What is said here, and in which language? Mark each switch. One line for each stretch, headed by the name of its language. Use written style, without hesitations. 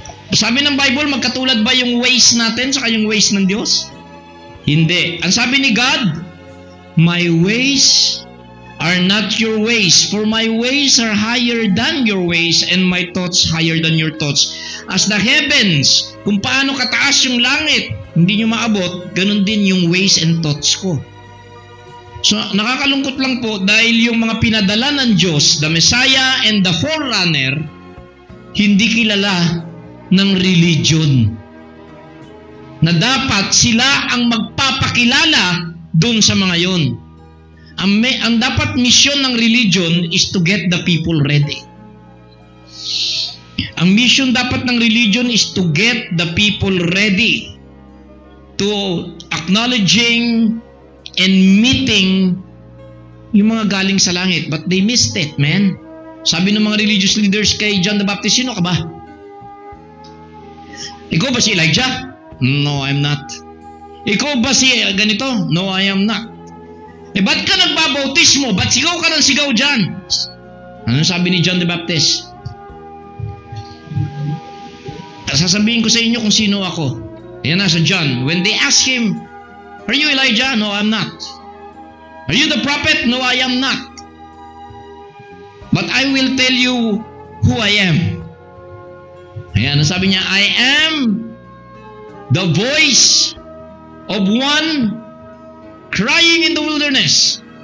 Filipino: Sabi ng Bible, magkatulad ba yung ways natin saka yung ways ng Diyos? Hindi. Ang sabi ni
English: God, my ways are not your ways, for my ways are higher than your ways and my thoughts higher than your thoughts. As the heavens,
Filipino: kung paano kataas yung langit, hindi nyo maabot, ganun din yung
English: ways and thoughts
Filipino: ko. So, nakakalungkot lang po dahil yung mga pinadala ng Diyos, the Messiah and the Forerunner, hindi kilala ng religion. Na dapat sila ang magpapakilala dun sa mga yon. Ang dapat
English: mission ng religion is to get the people ready. Ang mission dapat ng religion is to get the people ready to acknowledging and meeting
Filipino: yung mga galing sa langit.
English: But they missed it, man.
Filipino: Sabi ng mga religious leaders kay John the Baptist, sino ka ba? Ikaw ba si Elijah?
English: No, I'm not.
Filipino: Ikaw ba si ganito?
English: No, I am not.
Filipino: Ba't ka nagbabautismo? Ba't sigaw ka ng sigaw dyan? Ano sabi ni John the Baptist? Sasabihin ko sa inyo kung sino ako. Yan na sa John.
English: When they ask him, are you Elijah? No, I'm not. Are you the prophet? No, I am not. But I will tell you who I am.
Filipino: Ayan, sabi niya,
English: I am the voice of one crying in the wilderness.